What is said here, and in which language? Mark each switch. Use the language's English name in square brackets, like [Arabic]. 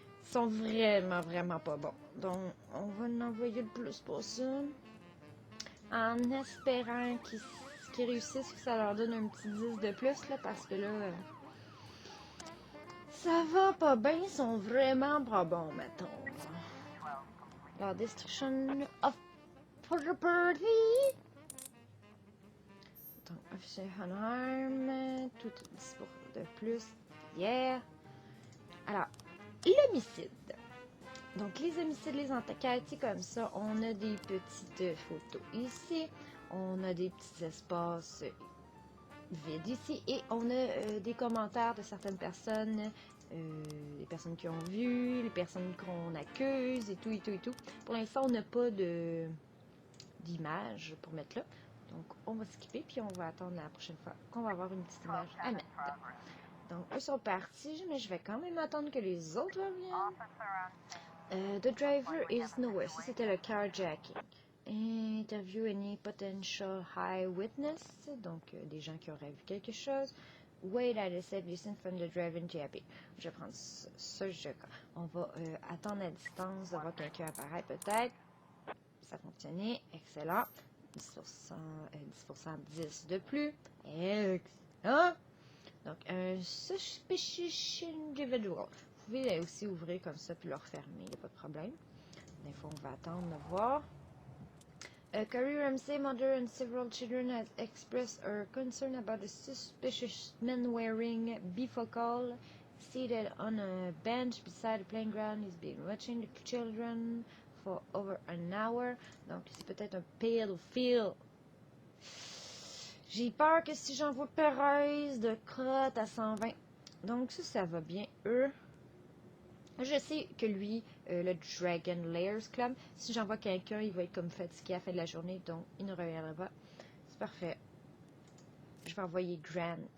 [French] sont vraiment, vraiment pas bons. Donc, on va en envoyer le plus possible. En espérant qu'ils réussissent, que ça leur donne un petit 10 de plus, là, parce que là, ça va pas bien, ils sont vraiment pas bons, mettons. La [English] destruction of property. [French] Donc, officier unarmed, tout 10 de plus. Yeah. Alors, l'homicide. Donc, les homicides, les enquêtes, comme ça, on a des petites photos ici. On a des petits espaces vides ici. Et on a des commentaires de certaines personnes. Les personnes qui ont vu, les personnes qu'on accuse, et tout, et tout, et tout. Pour l'instant, on n'a pas d'image pour mettre là. Donc, on va skipper, puis on va attendre la prochaine fois qu'on va avoir une petite image à mettre. Donc, eux sont partis, mais je vais quand même attendre que les autres reviennent. [English] The driver is nowhere. [French] Ça, c'était le carjacking. [English] Interview any potential high witness. [French] Donc, des gens qui auraient vu quelque chose. [English] Wait at a safe distance from the driving GAP. [French] Je vais prendre ça. On va attendre à distance de voir quelqu'un apparaître peut-être. Ça fonctionnait. Excellent. 10%, 10 de plus. Excellent. Donc, un suspicious individual. Vous pouvez aussi ouvrir comme ça puis le refermer. Il n'y a pas de problème. Des fois, on va attendre de voir. [English] Carrie Ramsey, mother and several children has expressed her concern about a suspicious man wearing bifocal seated on a bench beside the playground. He's been watching the children for over an hour. [French] Donc, c'est peut-être un pédophile. J'ai peur que si j'envoie Perez de crotte à 120. Donc, ça va bien. Eux. Je sais que lui, le Dragon Layers Club, si j'envoie quelqu'un, il va être comme fatigué à la fin de la journée, donc il ne reviendra pas. C'est parfait. Je vais envoyer Grant.